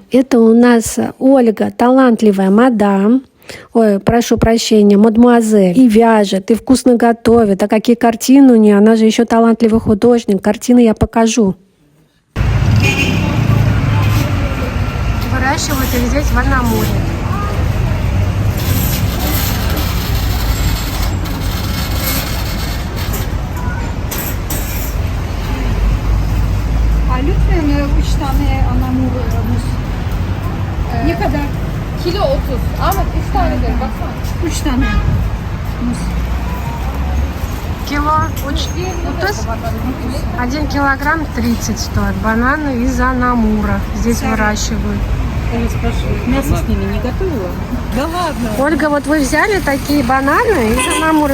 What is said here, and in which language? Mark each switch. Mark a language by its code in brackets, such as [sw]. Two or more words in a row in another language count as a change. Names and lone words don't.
[ru] Это у нас Ольга, талантливая мадам, прошу прощения, мадемуазель, и вяжет, и вкусно готовит. А какие картины у нее? Она же еще талантливый художник. Картины я покажу. Выращивают их здесь в Анамуре. [tr] Lütfen 3 tane anamur muz. Ne kadar? Kilo 30. Ahmet 3 tane de baksana. 3 tane muz. [ru] Кило 1 килограмм 30 стоит. Бананы из Анамура здесь выращивают. Я спрашиваю, мясо с ними не готовила? Да ладно. Ольга, вот вы взяли такие бананы из Анамура.